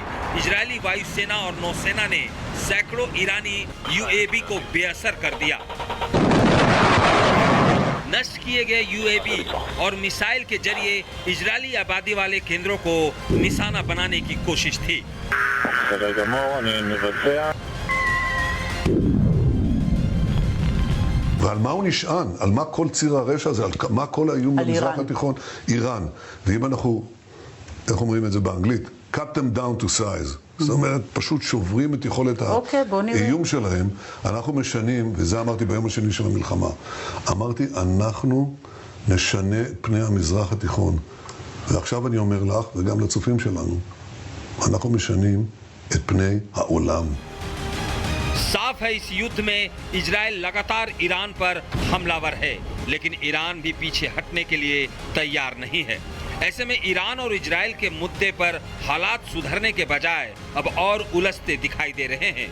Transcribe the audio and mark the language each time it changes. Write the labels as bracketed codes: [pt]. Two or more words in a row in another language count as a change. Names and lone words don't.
[hi] इजरायली वायुसेना और नौसेना ने सैकड़ों ईरानी यूएवी को बेअसर कर दिया। नष्ट किए गए यूएवी और मिसाइल के जरिए इजरायली आबादी वाले केंद्रों को निशाना बनाने की कोशिश थी। [he] ועל מה הוא נשען? על מה כל ציר הרשע הזה? על מה כל האיום במזרח התיכון? איראן. ואם אנחנו, איך אומרים את זה באנגלית? [en] cut them down to size. [he] זאת אומרת, פשוט שוברים את יכולת בוא נראה. האיום שלהם. אנחנו משנים, וזה אמרתי ביום השני של המלחמה, אמרתי, אנחנו נשנה את פני המזרח התיכון. ועכשיו אני אומר לך, וגם לצופים שלנו, אנחנו משנים את פני העולם. [hi] साफ है इस युद्ध में इजराइल लगातार ईरान पर हमलावर है, लेकिन ईरान भी पीछे हटने के लिए तैयार नहीं है। ऐसे में ईरान और इजराइल के मुद्दे पर हालात सुधरने के बजाय अब और उलझते दिखाई दे रहे हैं।